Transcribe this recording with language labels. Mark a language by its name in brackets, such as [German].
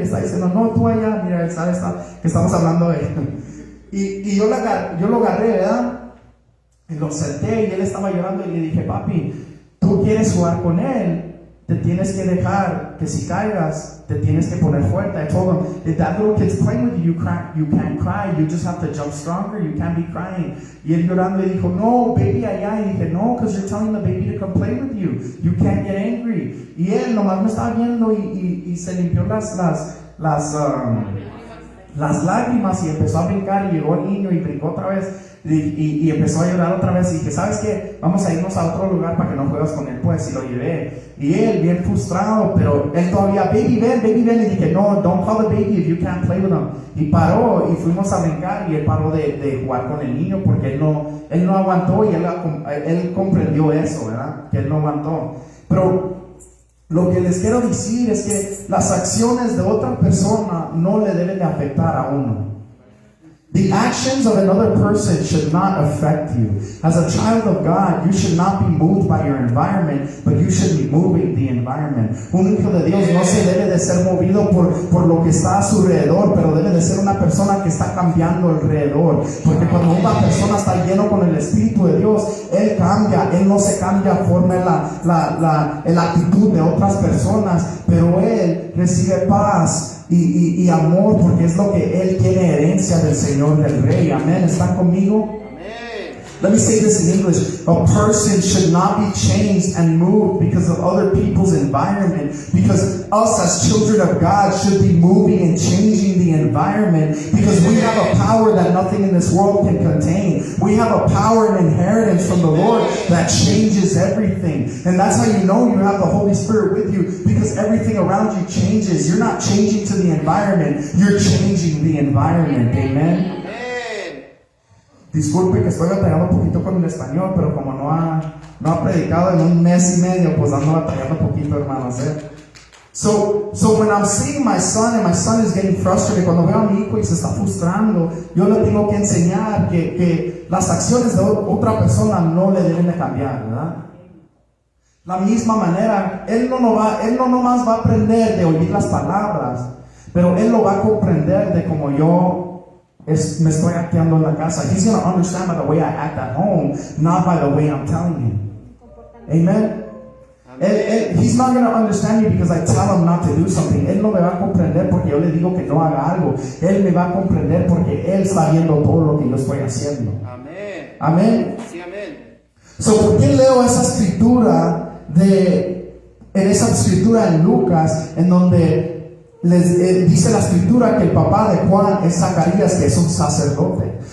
[Spanish] Y está diciendo, no, tú allá. Mira, él sabe que estamos hablando de él. Y yo lo agarré, ¿verdad? Y lo senté y él estaba llorando, y le dije, papi, tú quieres jugar con él, te tienes que dejar que si caigas, te tienes que poner fuerte. [English] I told him, if that little kid's playing with you, you can't cry, you just have to jump stronger, you can't be crying. [Spanish] Y él llorando y dijo, no, baby, allá. Y dije, no, [English] because you're telling the baby to come play with you, you can't get angry. [Spanish] Y él nomás me estaba viendo y se limpió las lágrimas y empezó a brincar, y llegó el niño y brincó otra vez. Y empezó a llorar otra vez, y dije, ¿sabes qué? Vamos a irnos a otro lugar para que no juegues con él, pues, y lo llevé. Y él, bien frustrado, pero él todavía, baby, ven, y dije, no, [English] don't call the baby if you can't play with him. [Spanish] Y paró, y fuimos a brincar, y él paró de jugar con el niño, porque él no aguantó, y él comprendió eso, ¿verdad? Que él no aguantó. Pero lo que les quiero decir es que las acciones de otra persona no le deben de afectar a uno. [English] The actions of another person should not affect you. As a child of God, you should not be moved by your environment, but you should be moving the environment. [Spanish] Un hijo de Dios no se debe de ser movido por lo que está a su alrededor, pero debe de ser una persona que está cambiando alrededor. Porque cuando una persona está lleno con el Espíritu de Dios, él cambia, él no se cambia conforme la actitud de otras personas, pero él recibe paz y amor, porque es lo que él tiene, herencia del Señor, del Rey. Amén. ¿Están conmigo? [English] Let me say this in English. A person should not be changed and moved because of other people's environment, because us as children of God should be moving and changing the environment, because we have a power that nothing in this world can contain. We have a power and inheritance from the Lord that changes everything. And that's how you know you have the Holy Spirit with you, because everything around you changes. You're not changing to the environment, you're changing the environment. Amen. [Spanish] Disculpe que estoy batallando un poquito con el español, pero como no ha predicado en un mes y medio, pues ando batallando un poquito, hermanos. [English] So when I'm seeing my son and my son is getting frustrated, [Spanish] cuando veo a mi hijo y se está frustrando, yo le tengo que enseñar que las acciones de otra persona no le deben de cambiar, ¿verdad? La misma manera, él no nomás va a aprender de oír las palabras, pero él lo va a comprender de como yo me estoy actuando en la casa. [English] He's going to understand by the way I act at home, not by the way I'm telling him. Amen. He's not going to understand me because I tell him not to do something. [Spanish] Él no me va a comprender porque yo le digo que no haga algo. Él me va a comprender porque él está viendo todo lo que yo estoy haciendo. Amén. Amén. Sí, amén. So, ¿por qué leo esa escritura en Lucas, en donde dice la escritura que el papá de Juan es Zacarías, que es un sacerdote?